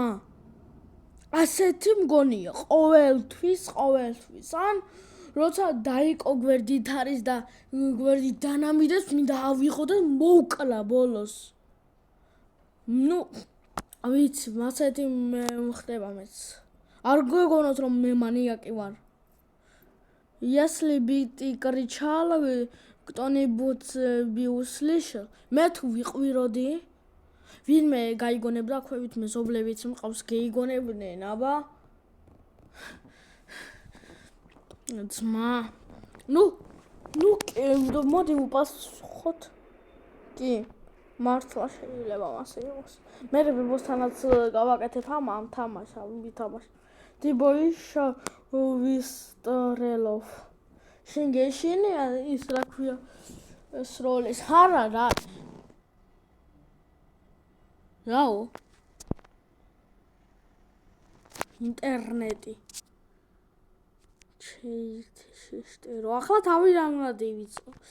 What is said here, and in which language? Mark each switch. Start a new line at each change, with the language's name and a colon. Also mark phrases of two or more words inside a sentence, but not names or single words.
Georgian: ასეთი მგონია ყოველთვის, ან როცა დაიკო გვერდით არის და გვერდით დანამიდეს მინდა ავიღო და მოვკლა ბოლოს. ნუ ვიცი, მასეთი ხდება მეც. არ გეგონოთ რომ მე მანიაკი ვარ.
Russian: Если бы ты кричал, кто-нибудь бы услышал.
Georgian: მე თუ ვიყვიროდი, ვინმე გაიგონებდა ქვევით მეზობლებიც მყავს გეიგონებდნენ, აბა ძმა ნუ მოდი ვუპასუხოთ კი მართლა შეიძლება მასე იყოს მე ბებოსთანაც გავაკეთებ ამ თამაშს ვითამაშ
Russian: ты боишься выстрелов
Georgian: შენ გეშინია ის რა ქვია ეს როლის არა რა რაო ინტერნეტი შეიშტერო ახლა თავიდან უნდა დავიწყო